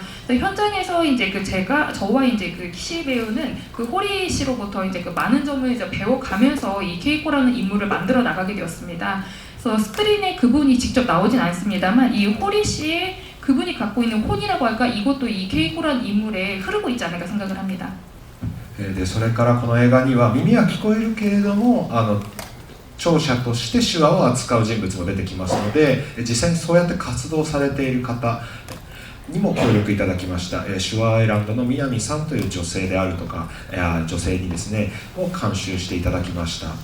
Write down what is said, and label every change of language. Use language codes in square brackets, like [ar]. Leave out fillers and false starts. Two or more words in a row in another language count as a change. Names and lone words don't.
[ko] 그래서 현장에서 이제 그 저와 이제 그 키시 배우는 그 홀이 씨로부터 이제 그 많은 점을 이제 배워가면서 이 케이코라는 인물을 만들어 나가게 되었습니다. 그래서 스크린에 그분이 직접 나오진 않습니다만 이 홀이 씨의 그분이 갖고 있는 혼이라고 할까 이것도 이 케이코라는 인물에 흐르고 있지 않을까 생각을 합니다. [ja] でそれからこの映画には耳は聞こえるけれども聴者として手話を扱う人物も出てきますので、実際にそうやって活動されている方にも協力いただきました。手話アイランドの南さんという女性であるとか女性にですねを監修していただきました。